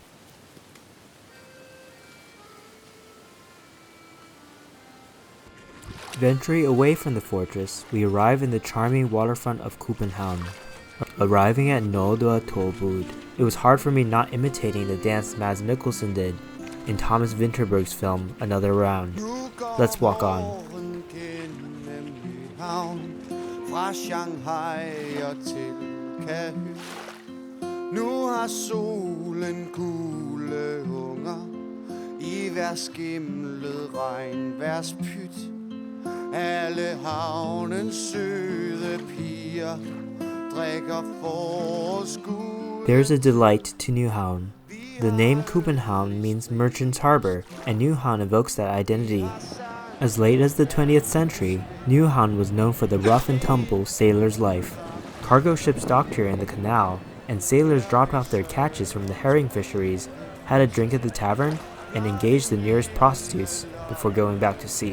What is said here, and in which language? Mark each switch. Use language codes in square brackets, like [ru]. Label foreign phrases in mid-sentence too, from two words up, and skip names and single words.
[en] Venturing away from the fortress, we arrive in the charming waterfront of Copenhagen. Arriving at Rådhuspladsen, it was hard for me not imitating the dance Mads Mikkelsen did in Thomas Vinterberg's film Another Round. Let's walk on. [da] Fra Shanghai og til KöIn. Nu har solen gule unger i hver skimlet regnværspyt. Alle havnens søde piger drikker forårskud. [en] There's a delight to Nyhavn. The name Copenhagen means merchant's harbor, and Nyhavn evokes that identity. As late as the 20th century, Nyhavn was known for the rough and tumble sailor's life. Cargo ships docked here in the canal, and sailors dropped off their catches from the herring fisheries, had a drink at the tavern, and engaged the nearest prostitutes before going back to sea.